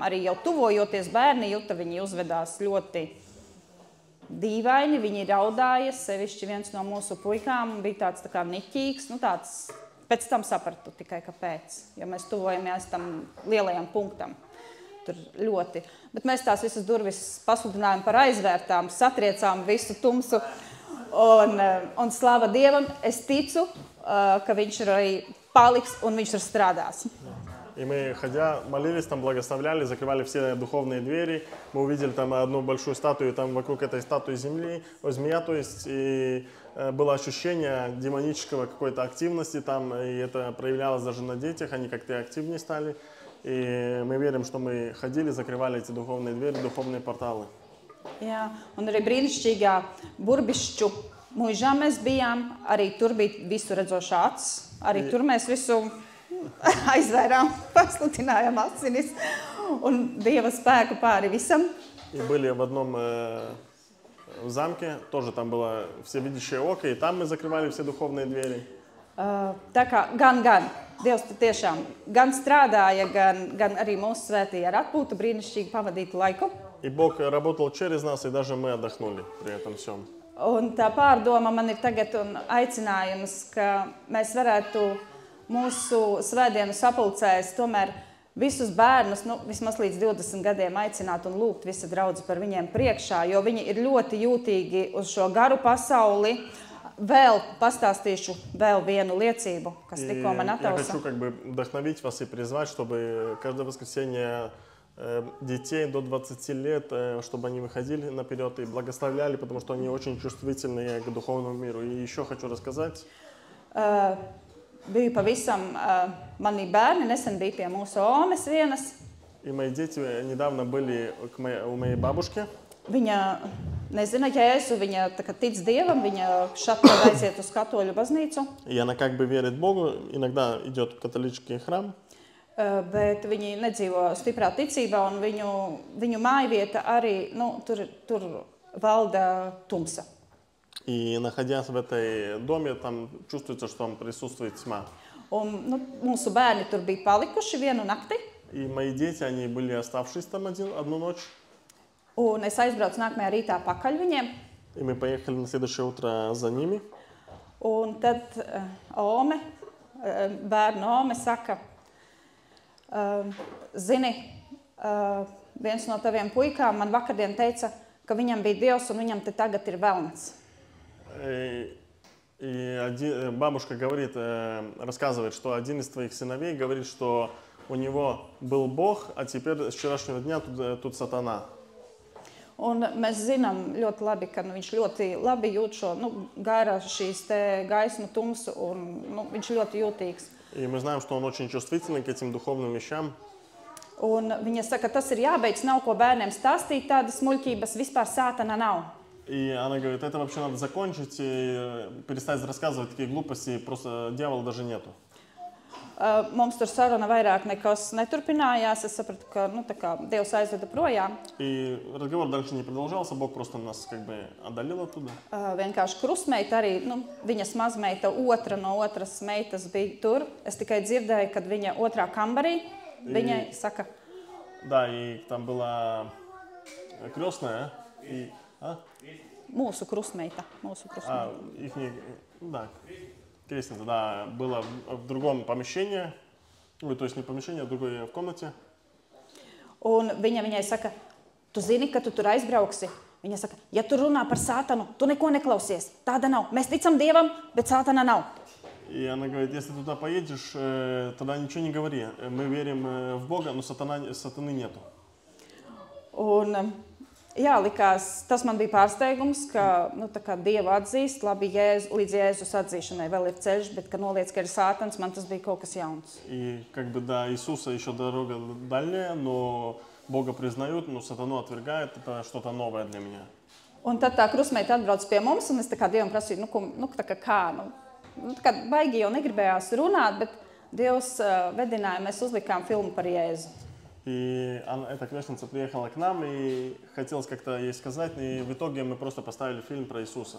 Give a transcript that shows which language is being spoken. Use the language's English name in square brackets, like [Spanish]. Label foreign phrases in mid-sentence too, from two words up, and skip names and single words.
[Latvian] Arī jau tuvojoties bērni juta, viņi uzvedās ļoti dīvaini, viņi raudāja, sevišķi viens no mūsu puikām bija tāds tā kā niķīgs, tāds, pēc tam sapratu tikai kāpēc, jo mēs tuvojamies tam lielajam punktam. Tur ļoti. Bet mēs tās visas durvis pasludinājām par aizvērtām, satriecām visu tumsu un slāva Dievam. Es ticu, ka viņš arī paliks un viņš tur strādās. [Russian] И мы, ходя, молились, там благословляли, закрывали все духовные двери. Мы увидели там одну большую статую, там вокруг этой статуи змея, то есть, и было ощущение демонического какой-то активности там, и это проявлялось даже на детях, они как-то активнее стали. И мы верим, что мы ходили, закрывали эти духовные двери, духовные порталы. [Latvian] Jā, un arī brīnišķīgā Burbišķu muižā mēs bijām, arī tur bija visu redzošā acis, arī tur mēs visu aizvērām, pasludinājām asinis un Dieva spēku pāri visam. [Russian] И были в одном в замке, тоже там было всевидящее око, и там мы закрывали все духовные двери. [Latvian] Tā kā gan. Dievs tiešām gan strādāja, gan arī mūsu svētīja ar atpūtu, brīnišķīgi pavadītu laiku. [Russian] И Бог работал через нас, и даже мы отдохнули при этом всем. [Latvian] Un tā pārdoma man ir tagad un aicinājums, ka mēs varētu mūsu svētdienu sapulcēs tomēr visus bērnus, vismaz līdz 20 gadiem aicināt un lūgt visa draudze par viņiem priekšā, jo viņi ir ļoti jūtīgi uz šo garu pasauli. Vēl pastāstīšu vēl vienu liecību, kas tikko man atausa. [Russian] Я хочу как бы вдохновить вас и призвать, чтобы каждое воскресенье детей до 20 лет, чтобы они выходили наперед и благословляли, потому что они очень чувствительные к духовному миру. И еще хочу рассказать. [Latvian] Bija pavisam mani bērni, nesen bija pie mūsu omes vienas. [Russian] И мои дети недавно были у моей бабушки. [Latvian] Viņa nezina Jēzu, viņa tic Dievam, viņa šatad aiziet uz katoļu baznīcu. [Russian] И она как бы верит Богу, иногда идет в католический храм. [Latvian] Bet viņi nedzīvo stiprā ticībā un viņu mājvieta arī, tur valda tumsa. [Russian] И находясь в этой доме, там чувствуется, что там присутствует тьма. [Latvian] Un, mūsu bērni tur bija palikuši vienu nakti. [Russian] И мои дети, они были оставшись там одну ночь. [Latvian] Un es aizbraucu nākamajā rītā pakaļ viņiem. [Russian] И мы поехали на следующее утро за ними. [Latvian] Un tad bērnu ome saka, zini, viens no taviem puikām man vakardien teica, ka viņam bija Dievs un viņam te tagad ir velns. [Russian] И бабушка говорит, рассказывает, что один из твоих сыновей говорит, что у него был Бог, а теперь с вчерашнего дня тут сатана. [Latvian] Un mēs zinām ļoti labi, ka viņš ļoti labi jūt šo garu, šīs gaismu, tumsu, un viņš ļoti jūtīgs. [Russian] И мы знаем, что он очень чувствительный к этим духовным вещам. [Latvian] Un viņa saka, tas ir jābeidz, nav ko bērniem stāstīt, tādas muļķības vispār sātana nav. [Russian] И она говорит, это вообще надо закончить и перестать рассказывать такие глупости, просто дьявола даже нету. [Latvian] Mums tur saruna vairāk nekas neturpinājās. Es sapratu, ka tā kā Dievs aizveda projām. [Russian] И разговор дальше не продолжался, Бог просто нас как бы отдалил оттуда. [Latvian] Vienkārši krustmeita arī, viņas mazmeita, otra no otras meitas bija tur. Es tikai dzirdēju, kad viņa otrā kambarī, viņai saka. [Russian] Да, и там была крестная. И, [Latvian] Mūsu krustmeita. [Russian] Да. Крестница, да, была в другом помещении, то есть не помещение, а в другой комнате. [Latvian] Un viņa viņai saka, tu zini, ka tu tur aizbrauksi? Viņa saka, ja tu runā par sātanu, tu neko neklausies. Tāda nav. Mēs ticam Dievam, bet sātana nav. [Russian] И она говорит, если туда поедешь, тогда ничего не говори. Мы верим в Бога, но сатаны нету. [Latvian] Un, jā, likās, tas man bija pārsteigums, ka Dievu atzīst, labi, līdz Jēzus atzīšanai vēl ir ceļš, bet, ka noliec, ka ir sātans, man tas bija kaut kas jauns. [Russian] И как бы до Иисуса еще дорога дальняя, но Бога признают, но сатану отвергают, это что-то новое для меня. [Latvian] Un tad tā krustmeita atbrauc pie mums, un es tā kā Dievam prasīju, tā kā baigi jau negribējās runāt, bet Dievs vedināja, mēs uzlikām filmu par Jēzu. [Russian] И эта крестница приехала к нам, и хотелось как-то ей сказать, и в итоге мы просто поставили фильм про Иисуса.